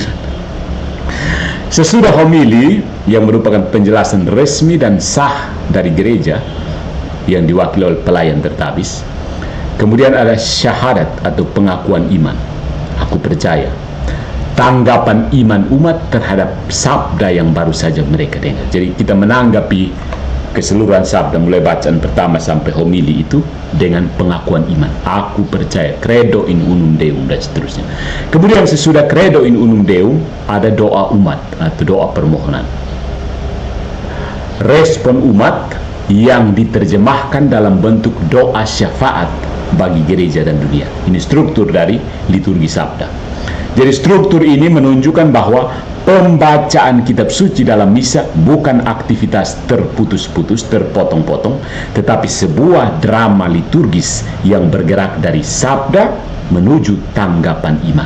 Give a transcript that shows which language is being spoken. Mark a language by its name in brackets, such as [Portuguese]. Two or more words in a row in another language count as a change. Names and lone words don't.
[Indonesian] Sesudah homili yang merupakan penjelasan resmi dan sah dari gereja yang diwakili oleh pelayan tertabis, kemudian ada syahadat atau pengakuan iman. Aku percaya. Tanggapan iman umat terhadap sabda yang baru saja mereka dengar. Jadi kita menanggapi keseluruhan sabda mulai bacaan pertama sampai homili itu dengan pengakuan iman. Aku percaya, [Latin] credo in unum deum, [Indonesian] dan seterusnya. Kemudian sesudah [Latin] credo in unum deum [Indonesian] ada doa umat atau doa permohonan. Respon umat yang diterjemahkan dalam bentuk doa syafaat bagi gereja dan dunia. Ini struktur dari liturgi sabda. Jadi struktur ini menunjukkan bahwa pembacaan kitab suci dalam misa bukan aktivitas terputus-putus, terpotong-potong, tetapi sebuah drama liturgis yang bergerak dari sabda menuju tanggapan iman.